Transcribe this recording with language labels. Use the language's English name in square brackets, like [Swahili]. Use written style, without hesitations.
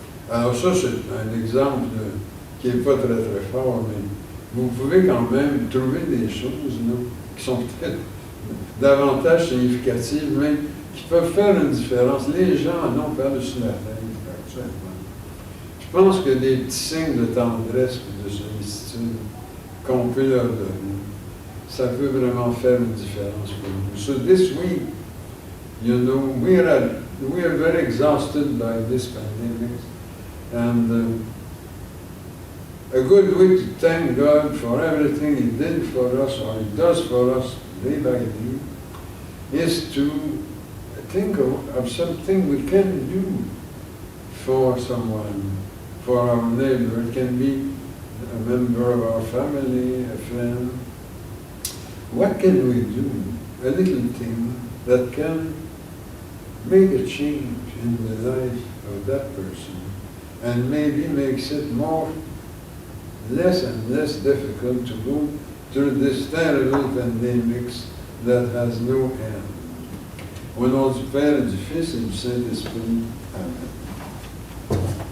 [French] Alors ça, c'est un exemple qui n'est pas très très fort, mais vous pouvez quand même trouver des choses là, qui sont peut-être davantage significatives, mais qui peuvent faire une différence. Les gens en ont par-dessus la tête actuellement. Je pense que des petits signes de tendresse et de sollicitude qu'on peut leur donner, ça peut vraiment faire une différence pour nous. [English] So this week, you know, we are very exhausted by this pandemic, and a good way to thank God for everything He did for us, or He does for us day by day, is to think of something we can do for someone, for our neighbor. It can be a member of our family, a friend. What can we do? A little thing that can make a change in the life of that person, and maybe makes it less and less difficult to go through this terrible pandemic that has no end. [French] Au nom du Père, du Fils et du Saint-Esprit. Amen.